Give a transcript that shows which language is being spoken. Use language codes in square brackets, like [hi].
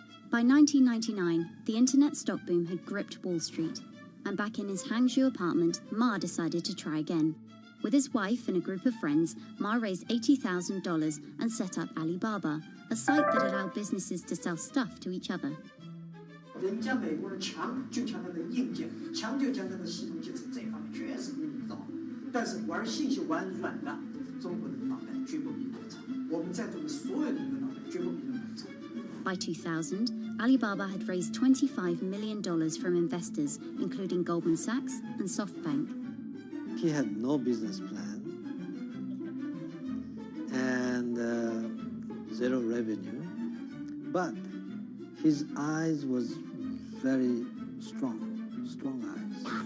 [en] By 1999, the internet stock boom had gripped Wall Street, and back in his Hangzhou apartment, Ma decided to try again. With his wife and a group of friends, Ma raised $80,000 and set up Alibaba, a site that allowed businesses to sell stuff to each other. [zh] 人家美国人强就强它的硬件，强就强它的系统建设，这方面确实比你早。但是玩信息玩软的，中国人的脑袋绝不比我们差。我们在座的所有人的脑袋绝不比他们差。 [en] By 2000, Alibaba had raised $25 million from investors, including Goldman Sachs and SoftBank. He had no business plan and zero revenue, but his eyes was very strong eyes.